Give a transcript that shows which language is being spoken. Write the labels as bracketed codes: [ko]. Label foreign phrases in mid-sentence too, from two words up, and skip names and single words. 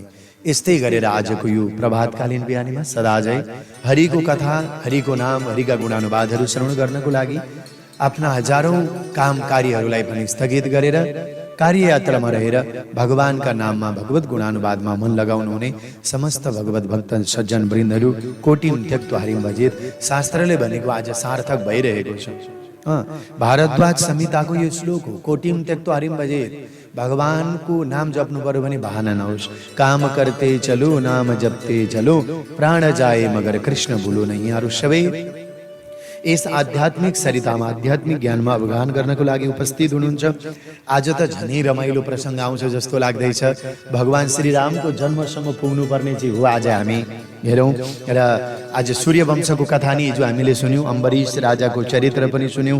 [ne] यस्तै गरेर आजको यो प्रभातकालीन बिहानीमा सदाझै हरिको कथा, हरिको नाम, हरिका गुणानुवादहरू श्रवण गर्नको लागि आफ्ना हजारौं काम कार्यहरूलाई पनि स्थगित गरेर कार्ययात्रामा रहेर भगवानका नाममा, भगवत गुणानुवादमा मन लगाउनु हुने समस्त भगवत भक्त सज्जन वृन्दहरू, [sa] कोटिम त्यक्त्वा हरिम भजेत [ne] शास्त्रले भनेको आज सार्थक भइरहेको छ। भारद्वाज संहिताको यो श्लोक हो, [sa] कोटिम त्यक्त्वा हरिम भजेत। [ne] भगवानको नाम जप्नु पर्यो भने बहाना नहोस्। [hi] काम करते चलो, नाम जपते चलो, प्राण जाए मगर कृष्ण भुलो नहीं। [ne] यहाँहरू सबै यस आध्यात्मिक सरितामा, आध्यात्मिक ज्ञानमा अवगाहन गर्नको लागि उपस्थित हुनुहुन्छ। आज त झनै रमाइलो प्रसङ्ग आउँछ जस्तो लाग्दैछ। भगवान श्रीरामको जन्मसम्म पुग्नुपर्ने चाहिँ हो आज हामी हेरौँ। र आज सूर्यवंशको कथा नि जो हामीले सुन्यौँ, अम्बरीश राजाको चरित्र पनि सुन्यौँ।